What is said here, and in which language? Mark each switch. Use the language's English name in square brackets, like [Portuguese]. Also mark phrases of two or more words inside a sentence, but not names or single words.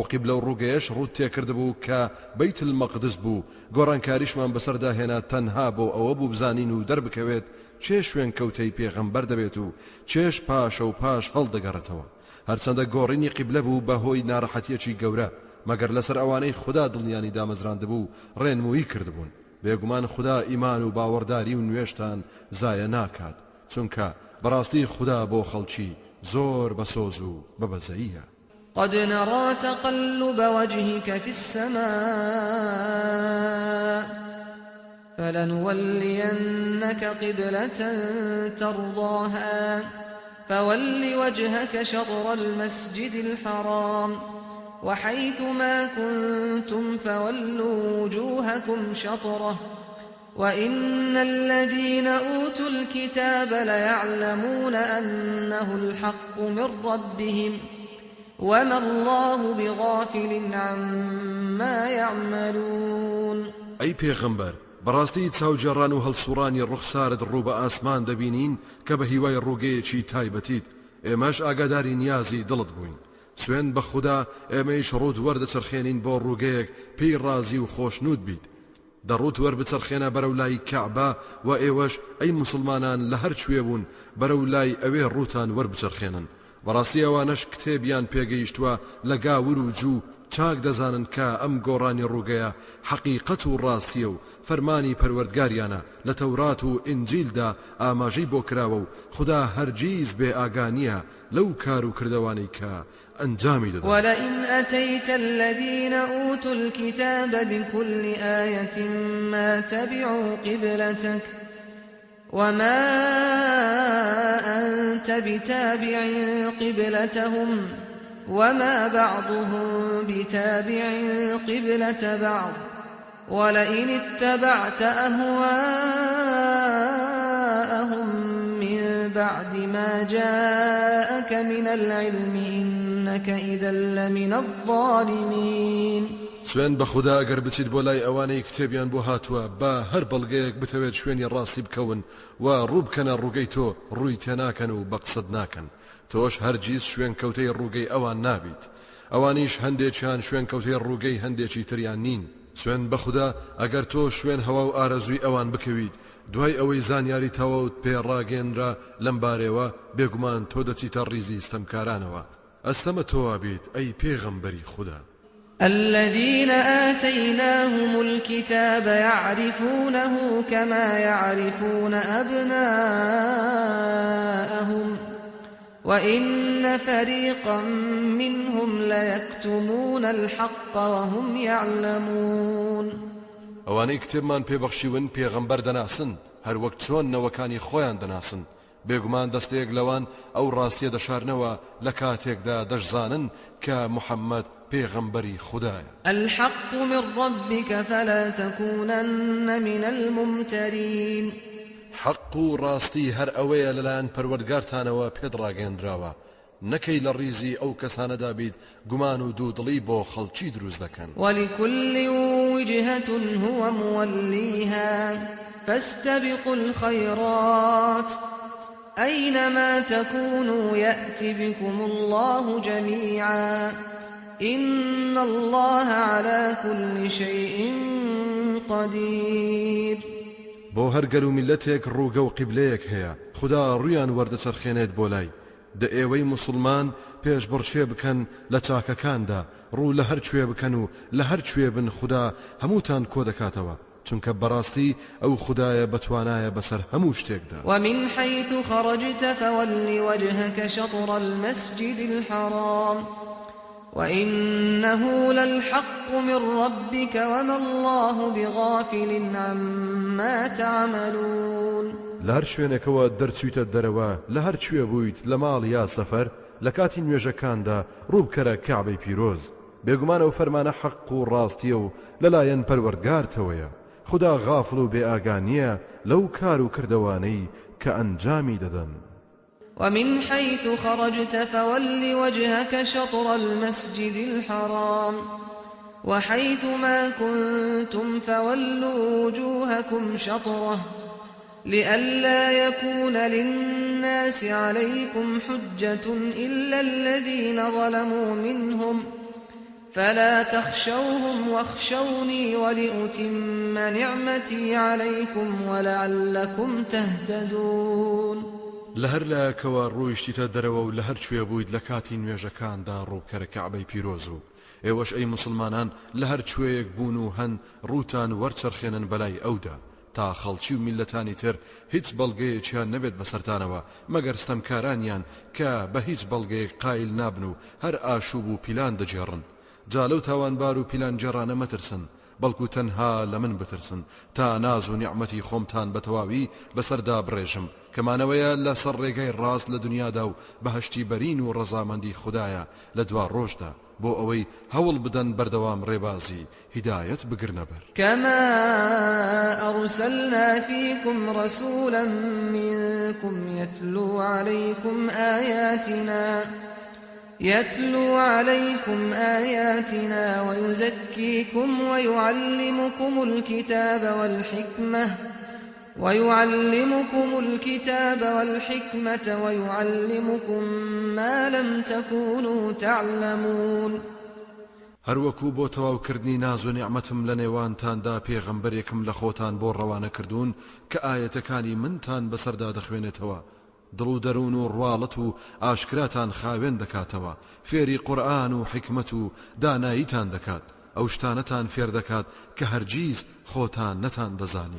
[Central Kurdish] قیبلە و ڕووگەیەش ڕوت تێکرد بوو کە بەیت المەقدس بوو گۆڕانکاریشمان بەسەردا هێنا تەنها بۆ ئەوە بوو بزانین و دەربکەوێت چێ شوێن کەوتەی پێغەمبەر دەبێت و چێش پاشە و پاش هەڵدەگەڕێتەوە هەرچەندە گۆڕینی قیبلە بوو بەهۆی ناڕەحەتیەکی گەورە مەگەر لەسەر ئەوانەی خوددا دڵنیانی دامەزراندبوو ڕێنمویی کردبوون بێگومان خوددا ئیمان و باوەڕداری و نوێژتان زایە ناکات چونکە بەڕاستی خوددا بۆ خەڵکی زۆر بەسۆز و بەبەزەییە [Arabic] قد نرى تقلب وجهك في السماء فلنولينك قبلة ترضاها فول وجهك شطر المسجد الحرام وحيث ما كنتم فولوا وجوهكم شطره وإن الذين أوتوا الكتاب ليعلمون أنه الحق من ربهم وما الله بغافل عما يعملون [Central Kurdish] أي پیغمبر بەڕاستی چاوجێڕان و هەڵسوڕانی ڕوخسارت ڕوو بە ئاسمان دەبینین کە بە هیوای ڕووگەیەکی تایبەتیت ئێمەش ئاگاداری نیازی دڵت بووین سوێن بە خوددا ئێمەیش ڕوود وەردەچەرخێنین بۆ ڕووگەیەک پێی ڕازی و خۆشنود بیت دەڕوت وەربچەرخێنە بەرەو لای کەعبە و ئێوەش ئەی موسڵمانان لە هەر کوێ بوون بەرەو لای ئەوێ ڕووتان وەربچەرخێنن بەڕاستی ئەوانەش کتێبیان پێگەیشتووە لە گاور و جوو چاک دەزانن کە ئەم گۆڕانی ڕووگەیە حەقیقەت و ڕاستیە و فەرمانی پەروەردگاریانە لە تەورات و ئینجیلدا ئاماژەی بۆ کراوە و خوددا هەرگیز بێ ئاگانیە لەو کار و کردەوانەی کە ئەنجامی دەدەن [Arabic] ولئن أتيت الذين أوتوا الكتاب بكل آية ما تبعوا قبلتك وما أنت بتابع قبلتهم وما بعضهم بتابع قبلة بعض ولئن اتبعت أهواءهم من بعد ما جاءك من العلم إنك إذا لمن الظالمين [Central Kurdish] سوێن بە خوددا ئەگەر بچیت بۆ لای ئەوانەی کتێبیان بۆ هاتووە بە هەر بەڵگەیەک بتەوێت شوێنی ڕاستی بکەون و ڕوو بکەنە ڕووگەی تۆ ڕووی تێناکەن و بە قسەت ناکەن تۆش هەرگیز شوێن کەوتەی ڕووگەی ئەوان نابیت ئەوانیش هەندێکیان شوێن کەوتەی ڕووگەی هەندێکی تریان نین سوێن بە خوددا ئەگەر تۆ شوێن هەوا و ئارەزووی ئەوان بکەویت دوای ئەوەی زانیاری تەواوت پێڕاگەێنرا لەم بارەوە بێگومان تۆ دەچیتە ڕیزی ستەمکارانەوە ئەستەمە تۆوا بیت ئەی پێغەمبەری خوددا [Arabic] الذين آتيناهم الكتاب يعرفونه كما يعرفون أبناءهم وإن فريقا منهم ليكتمون الحق وهم يعلمون [Central Kurdish] ئەوانەی کتێبمان پێبەخشیون پێغەمبەر دەناسن هەر وەک چۆن نەوەکانی خۆیان دەناسن بێگومان دەستەیەک لەوان ئەو ڕاستیە دەشارنەوە لە کاتێکدا دەشزانن کە محەممەد پێغەمبەری خوددایە [Arabic] الحق من ربك فلا تكونن من الممترين [Central Kurdish] حەق و ڕاستی هەر ئەوەیە لەلایەن پەروەردگارتانەوە پێدڕاگەێنراوە نەکەی لە ڕیزی ئەو کەسانەدا بیت گومان و دوودڵی بۆ خەڵکی دروست دەکەن [Arabic] ولكل وجهة هو موليها فاستبقوا الخيرات أينما تكونوا يأت بكم الله جميعا إن الله على كل شيء قدير [Central Kurdish] بۆ هەر گەل و میلەتێک ڕووگە و قیبلەیەک هەیە خدا ڕویان وەردەچەرخێنێت بۆ لای دە ئێوەی موسڵمان پێش بڕچێ بکەن لە چاکەکاندا ڕوو لە هەر کوێ بکەن و لە هەر کوێ بن خدا هەمووتان کۆ دەکاتەوە چونکە بەڕاستی ئەو خدایە بەتوانایە بەسەر هەموو شتێکدا. [Arabic] ومن حيث خرجت فول وجهك شطر المسجد الحرام وإنه للحق من ربك وما الله بغافل عما تعملون. [Central Kurdish] لهر شوێنێکەوە دەرچوویتە دەرەوە لە هەر کوێ بوویت لە ماڵ یا سەفەر لە کاتی نوێژەکاندا ڕووبکەرە کەعبەی پیرۆز بێگومانە و فەرمانە حەق و ڕاستیە و لەلایەن پەروەردگارتەوەیە خدا غافڵ و بێئاگانیە لەو کار و کردەوانەی کە ئەنجامی دەدەن. [Arabic] ومن حيث خرجت فول وجهك شطر المسجد الحرام وحيث ما كنتم فولوا وجوهكم شطره لئلا يكون للناس عليكم حجة إلا الذين ظلموا منهم فلا تخشوهم واخشوني ولأتم نعمتي عليكم ولعلكم تهتدون. [Central Kurdish] لهر لایەکەوە ڕۆیشتیتە دەرەوە و لە هەر کوێ بوویت لە کاتی نوێژەکاندا ڕووبکەرە کەعبەی پیرۆز و ئێوەش ئەی موسڵمانان لە هەر کوێیەک بوون و هەن ڕووتان وەرچەرخێنن بەلای ئەودا تا خەڵکی و میلەتانی تر هیچ بەڵگەیەکیان نەبێت بەسەرتانەوە مەگەر ستەمکارانیان کە بە هیچ بەڵگەیەک قایل نابن و هەر ئاشوب و پیلان دەجێڕن. جا لەو تاوانبار و پیلان جێڕانە مەترسن بەڵکو تەنها لە من بترسن تا ناز و نیعمەتی خۆمتان بە تەواوی بەسەردا بڕێژم کەمانەوەیە لە سەر ڕێگەی ڕاست لە دنیادا و بەهەشتی بەرین و ڕەزامەندی خوددایە لە دوا ڕۆژدا بۆ ئەوەی هەوڵ بدەن بەردەوام ڕێبازی هیدایەت بگرنە بەر. [Arabic] كما أرسلنا فيكم رسولا منكم يتلو عليكم آياتنا ويزكيكم ويعلمكم الكتاب والحكمة ويعلمكم ما لم تكونوا تعلمون. [Central Kurdish] هەروەکو بۆ تەواوکردنی ناز و نیعمەتم لە نێوانتاندا پێغەمبەرێکم لە خۆتان بۆ ڕەوانە کردوون کە ئاەتەکانی منتان بەسەردا دەخوێنێتەوە دڵ و دەروون و ڕواڵەت و ئاشکراتان خاوێن دەکاتەوە فێری قورئان و حکمت و داناییتان دەکات ئەو شتانەتان فێر دەکات کە هەرگیز خۆتان نەتان دەزانی.